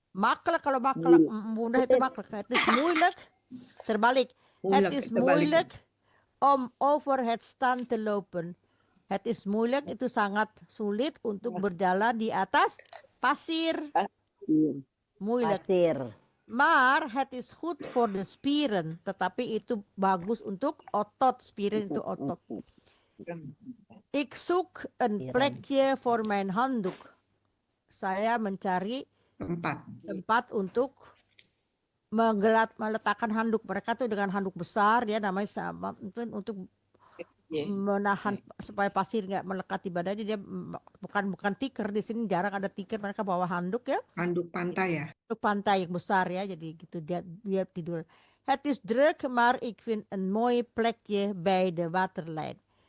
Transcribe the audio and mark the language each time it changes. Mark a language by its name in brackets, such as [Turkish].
[Dutch] Makkelijk kalau makkelijk. Mudah itu makkelijk. Het is moeilijk. Terbalik. Het is moeilijk om over het strand te lopen. Het is moeilijk, [Indonesian] itu sangat sulit untuk berjalan di atas pasir. Iya. [Dutch] Moeilijk. [Indonesian] Pasir. [Dutch] Maar het is goed voor de spieren. [Indonesian] Tetapi itu bagus untuk otot. Spieren itu otot. [Dutch] Ik zoek een plekje voor mijn handdoek. [Indonesian] Saya mencari tempat untuk meletakkan handuk. Mereka tuh dengan handuk besar, dia namanya sama untuk menahan supaya pasir nggak melekat di badannya. Dia bukan tikar, di sini jarang ada tikar, mereka bawa handuk ya. Handuk pantai ya. Handuk pantai yang besar ya, jadi gitu dia tidur. [Dutch] Het is druk, maar ik vind een mooi plekje bij de waterlijn.